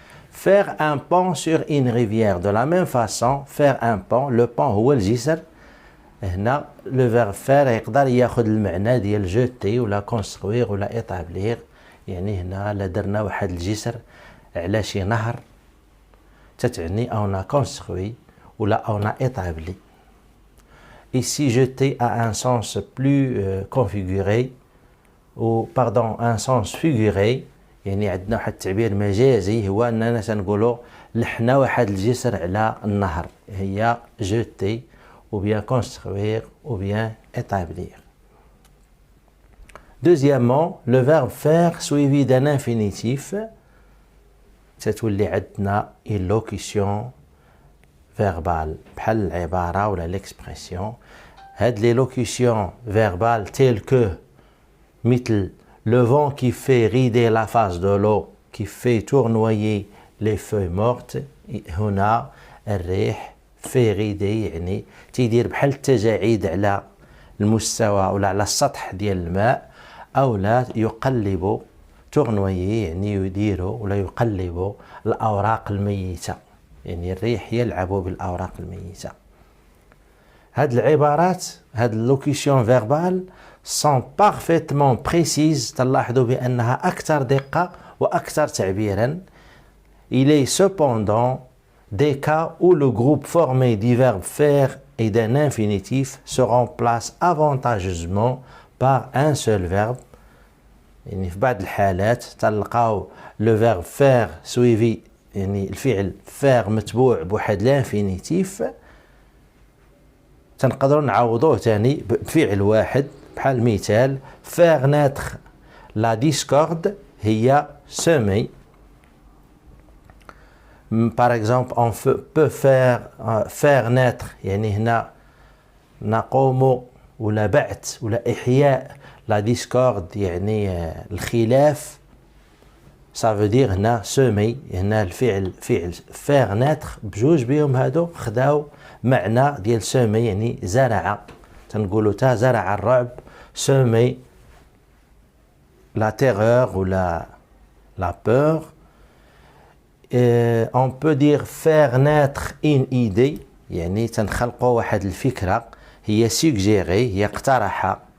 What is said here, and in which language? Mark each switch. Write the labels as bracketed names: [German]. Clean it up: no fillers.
[French] Faire un pont sur une rivière. De la même façon, faire un pont, le pont [Arabic] هو الجسر. هنا le verbe faire يقدر ياخذ المعنى ديال jeter ولا construire ولا établir. يعني هنا لا درنا واحد الجسر على شي نهر تتعني [French] on a construit ou là on a établi. Ici, jeter a un sens plus configuré, ou pardon, un sens figuré. [Arabic] يعني عندنا واحد التعبير مجازي هو أننا تنقولوا لحنا واحد الجسر على النهر. [French] هي jeter ou bien construire ou bien établir. Deuxièmement, le verbe faire suivi d'un infinitif. [Arabic] تتولي عندنا [French] une locution verbale [Arabic] بحال العبارة ولا l'expression. [French] هاد les locutions verbales telles que مثل le vent qui fait rider la face de l'eau, qui fait tournoyer les feuilles mortes. [Arabic] هنا الريح في rider يعني تيدير بحال التجاعيد على المستوى ولا على السطح ديال الماء، أو لا يقلب tournoyer يعني يديروا ولا يقلبوا الأوراق الميتة، يعني الريح يلعب بالأوراق الميتة. هاد العبارات هاد اللوكيسيون فيربال [French] sont parfaitement précises. [Arabic] تلاحظوا بأنها أكثر دقة وأكثر تعبيرا. [French] Il est cependant des cas où le groupe formé du verbe faire et d'un infinitif se remplace avantageusement par un seul verbe. [Arabic] يعني في بعض الحالات تلقاو [French] le verbe faire suivi [Arabic] يعني الفعل faire متبوع بواحد الانفينيتيف، تنقدروا نعوضوه ثاني بفعل واحد. بحال مثال [French] faire naître la discorde هي semer. Par exemple on peut faire naître [Arabic] يعني هنا نقوم ولا بعث ولا إحياء [French] la discorde [Arabic] يعني الخلاف. [French] ça veut dire [Arabic] هنا semer، هنا الفعل فعل faire naître بجوج بهم هادو خداو معنى ديال semer يعني زرع. تنقولوا تا زرع الرعب [French] semer la terreur ou la peur. On peut dire faire naître une idée [Arabic] يعني تنخلقوا واحد الفكرة، [French] هي suggérer [Arabic] هي اقترح.